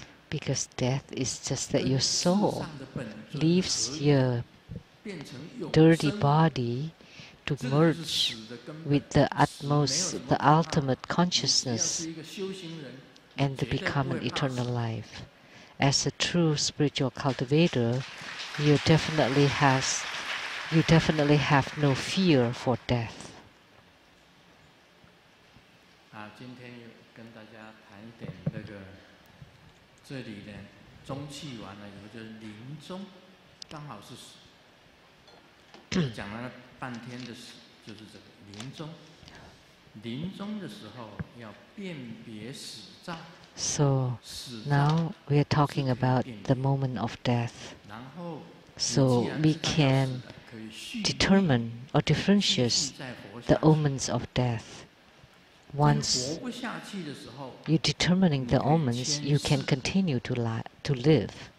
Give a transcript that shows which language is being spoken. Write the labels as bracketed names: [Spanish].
[English] Because death is just that your soul leaves your dirty body to merge with the utmost, the ultimate consciousness, and to become an eternal life. As a true spiritual cultivator, you definitely have no fear for death. [Chinese] 今天跟大家谈一点这个，这里呢，中气完了以后就是临终，刚好是死，讲了半天的死，就是这个临终。临终的时候要辨别死兆。 [English] So now we are talking about the moment of death. So we can determine or differentiate the omens of death. Once you're determining the omens, you can continue to live.